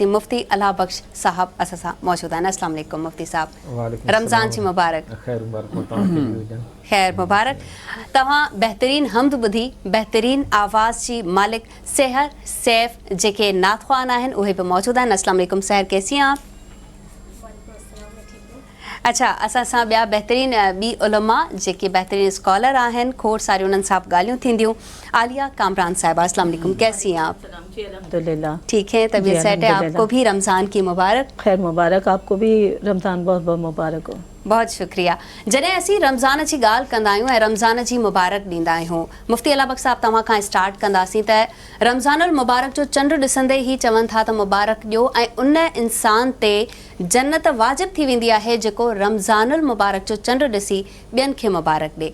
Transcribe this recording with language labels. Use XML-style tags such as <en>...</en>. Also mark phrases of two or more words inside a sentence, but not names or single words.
<sd>मुफ़्ती अला बख्श साहब असां सां मौजूदु आहिनि।</sd> <ar>السلام عليكم</ar> <sd>मुफ़्ती साहब। रमज़ान जी मुबारक। ख़ैर मुबारक। तव्हां बहितरीन हम्द ॿुधी, बहितरीन आवाज़ जी मालिक सहर सैफ जेके नातख़्वान आहिनि उहे बि मौजूदु आहिनि।</sd> <ar>السلام عليكم सहर,</ar> <hi>कैसी हैं आप? अच्छा,</hi> <sd>असां सां ॿिया बहितरीन ॿी उलमा जेके बहितरीन स्कॉलर आहिनि, खोड़ सारी उन्हनि सां ॻाल्हियूं थींदियूं। आलिया कामरान साहिबा,</sd> <ar>السلام عليكم,</ar> <hi>कैसी हैं आप? अल्हम्दुलिल्लाह ठीक है, तबीयत सेट है? आपको भी रमज़ान की मुबारक। खैर मुबारक, आपको भी रमज़ान बहुत बहुत मुबारक हो। बहुत शुक्रिया।</hi> <sd>जॾहिं असीं रमज़ान जी ॻाल्हि कंदा आहियूं ऐं रमज़ान जी मुबारक ॾींदा आहियूं, मुफ़्ती अला बख्श साहब तव्हां खां स्टार्ट कंदासीं त रमज़ानुल मुबारक जो चंड ॾिसंदे ई चवनि था त मुबारक ॾियो ऐं उन इंसान ते जन्नत वाजिब थी वेंदी आहे जेको रमज़ानुल मुबारक जो चंड ॾिसी ॿियनि खे मुबारक ॾे।</sd>